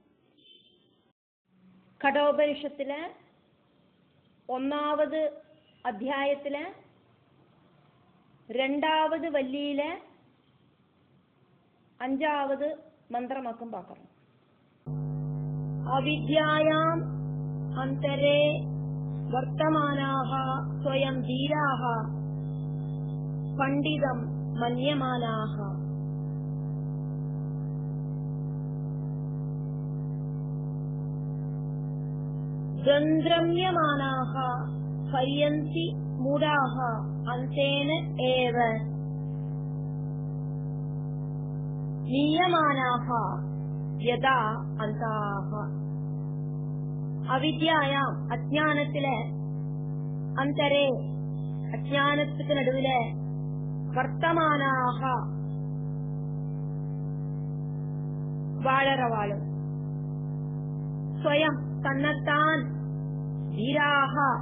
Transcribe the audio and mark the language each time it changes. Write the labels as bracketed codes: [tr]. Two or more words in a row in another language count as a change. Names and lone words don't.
[ta] கடோபனிஷத்துல 1வது அத்தியாயத்துல 2வது வள்ளியில 5வது மந்திரமாக்கும் பார்க்கிறோம். [sa] अविद्यायाम् अन्तरे वर्तमानाः स्वयं धीराः पण्डितम् मन्यमानाः. द्वन्द्रम्यमानाः पर्यन्ति मूढाः अन्तेन एव नीयमानाः यदा अन्ताः. [ta] அவித்யாயாம் அஜ்ஞானத்துல அந்தரே அஜ்ஞானத்துக்கு நடுவுல வர்த்தமானாக வாழறவாளும் ஸ்வயம் தன்னைத்தான் வீராக